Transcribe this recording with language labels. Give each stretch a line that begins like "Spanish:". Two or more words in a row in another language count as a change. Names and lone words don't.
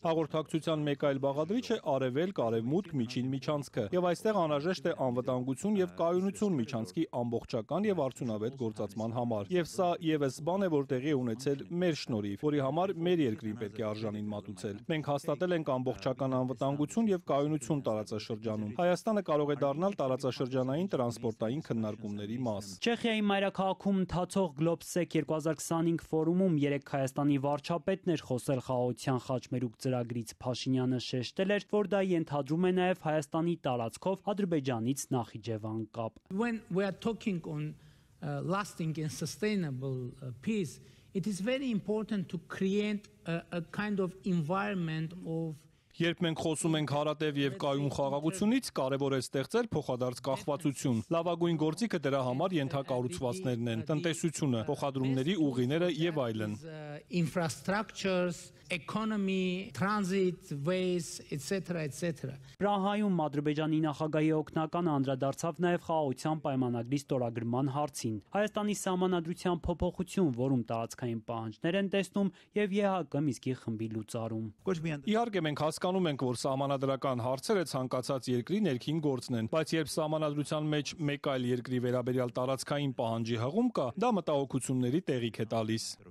Armenian: Հաղորդակցության մեկ այլ բաղադրիչ է արևելք, արևմուտք, միջին միջանցքը։ Եվ այստեղ անհրաժեշտ է անվտանգություն եւ կայունություն միջանցքի ամբողջական եւ արդյունավետ գործածման համար։ Եվ սա եւս բան է, որ տեղի է ունեցել մեր շնորհիվ, որի համար մեր երկրին պետք է արժանին մատուցել։ Մենք հաստատել ենք ամբողջական անվտանգություն եւ կայունություն տարածաշրջանում։ Հայաստանը կարող է դառնալ տարածաշրջանային տրանսպորտային քննարկումների մաս։ Չեխիայի մայրաքաղաքում ընթացող Globsec 2025 ֆորումում երեք Հայաստանի վարչապետն էր խոսել խաղաղության խաչմերուկ ծրագրից։ Փաշինյանը շեշտել էր, որ դա ենթադրում է նաև Հայաստանի տարածքով Ադրբեջանից Նախիջևան կապ։
English: When we are talking on lasting and sustainable peace, it is very important to create a kind of environment of
Armenian: Երբ մենք խոսում ենք հարատև եւ կայուն խաղաղությունից, կարեւոր է ստեղծել փոխադարձ կախվածություն։ Լավագույն գործիքը դրա համար ենթակառուցվածքներն են, տնտեսությունը, փոխադրումների ուղիները եւ այլն։
English: Infrastructures, economy, transit ways, etc.
Armenian: Պրահայում Ադրբեջանի նախագահի օգնականը անդրադարձավ նաև խաղաղության պայմանագրի ստորագրման հարցին։ Հայաստանի սահմանադրության փոփոխություն, որում տարածքային պահանջներ են տեսնում եւ ԵՀԿ Միսկի խմբի լուծարում։ Իհարկե մենք հասկանում ենք, որ սահմանադրական հարցերը ցանկացած երկրի ներքին գործն են, բայց երբ սահմանադրության մեջ մեկ այլ երկրի վերաբերյալ տարածքային պահանջի հղում կա, դա մտահոգությունների տեղիք է տալիս։